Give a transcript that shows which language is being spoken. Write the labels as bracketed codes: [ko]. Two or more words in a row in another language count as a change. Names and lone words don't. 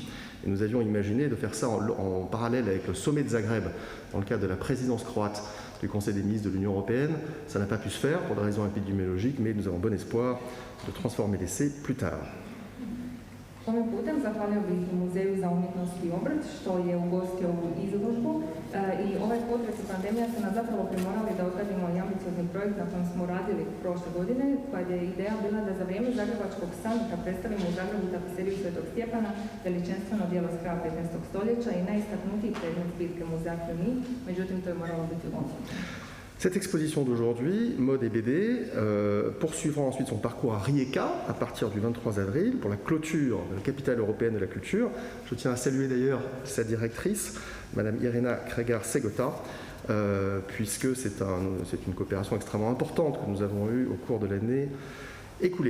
[fr] Et nous avions imaginé de faire ça en parallèle avec le sommet de Zagreb dans le cadre de la présidence croate du Conseil des ministres de l'Union européenne. Ça n'a pas pu se faire pour des raisons épidémiologiques, mais nous avons bon espoir de transformer l'essai plus tard. [hr] Ovim putem zahvalio bih Muzeju za umjetnost i obrt što je ugostio ovu izložbu i ovaj potres i pandemija su nas zapravo primorali da odradimo i ambiciozni projekt na kojem smo radili prošle godine, kad je ideja bila da za vrijeme Zagrebačkog samita predstavimo u Zagrebu tapiseriju Svetog Stjepana, veličanstveno djelo s kraja 15. stoljeća i najistaknutiji predmet zbirke Muzeja Cluny, međutim to je moralo biti odsuđeno. [fr] Cette exposition d'aujourd'hui, Mode et BD, poursuivra ensuite son parcours à Rijeka à partir du 23 avril pour la clôture de la capitale européenne de la culture. Je tiens à saluer d'ailleurs sa directrice, Madame Irena Kregar-Segota, puisque c'est une coopération extrêmement importante que nous avons eue au cours de l'année écoulée.